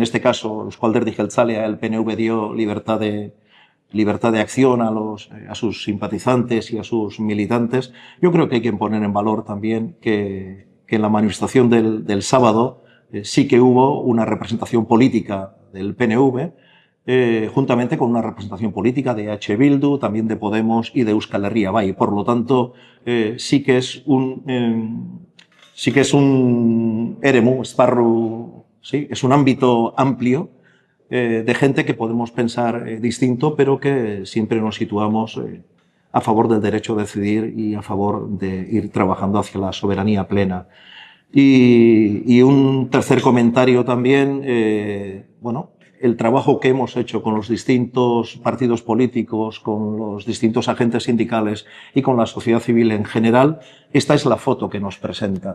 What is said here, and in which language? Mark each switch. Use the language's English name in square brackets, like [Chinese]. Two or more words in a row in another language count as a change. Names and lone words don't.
[Spanish] este caso Euzko Alderdi Jeltzalea, el PNV dio libertad de acción a sus simpatizantes y a sus militantes, yo creo que hay que poner en valor también que en la manifestación del sábado sí que hubo una representación política del PNV, juntamente con una representación política de EH Bildu, también de Podemos y de Euskal Herria Bai. Por lo tanto, sí que es un [Basque] eremu, esparru, [Spanish] sí, es un ámbito amplio de gente que podemos pensar distinto, pero que siempre nos situamos a favor del derecho a decidir y a favor de ir trabajando hacia la soberanía plena. Y un tercer comentario también, bueno, el trabajo que hemos hecho con los distintos partidos políticos, con los distintos agentes sindicales y con la sociedad civil en general, esta es la foto que nos presenta.